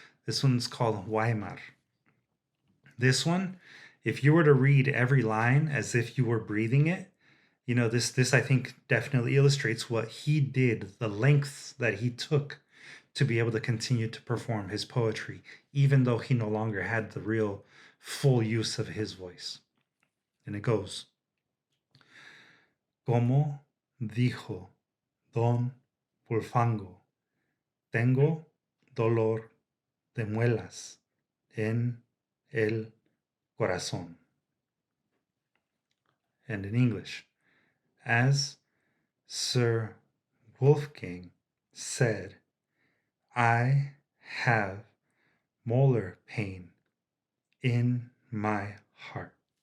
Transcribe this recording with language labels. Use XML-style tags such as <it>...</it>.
<en>This one's called Weimar. This one, if you were to read every line as if you were breathing it, this I think definitely illustrates what he did, the lengths that he took to be able to continue to perform his poetry, even though he no longer had the real full use of his voice. And it goes,</en> <es>Como dijo Don Pulfango, tengo dolor de muelas en el corazón.</es> <en>And in English, as Sir Wolfgang said, I have molar pain in my heart.</en>